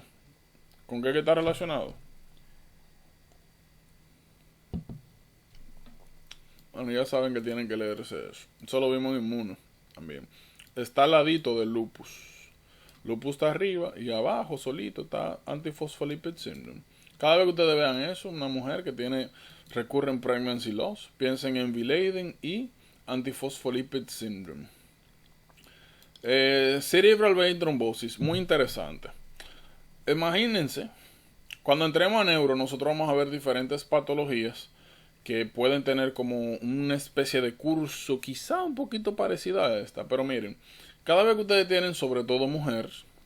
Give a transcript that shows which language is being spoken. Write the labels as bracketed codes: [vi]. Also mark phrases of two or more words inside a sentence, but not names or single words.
[es] ¿Con qué está relacionado? Bueno, ya saben que tienen que leerse eso. Eso lo vimos en Inmuno también. Está al ladito del lupus. Lupus está arriba y abajo solito está [en] antifosfolipid syndrome. [es] Cada vez que ustedes vean eso, una mujer que tiene [en] recurrent pregnancy loss, [es] piensen en V. [en] Leiden y antifosfolipid syndrome. Cerebral vein thrombosis, [es] muy interesante. Imagínense, cuando entremos a neuro, nosotros vamos a ver diferentes patologías que pueden tener como una especie de curso, quizá un poquito parecida a esta, pero miren, cada vez que ustedes tienen, sobre todo mujeres,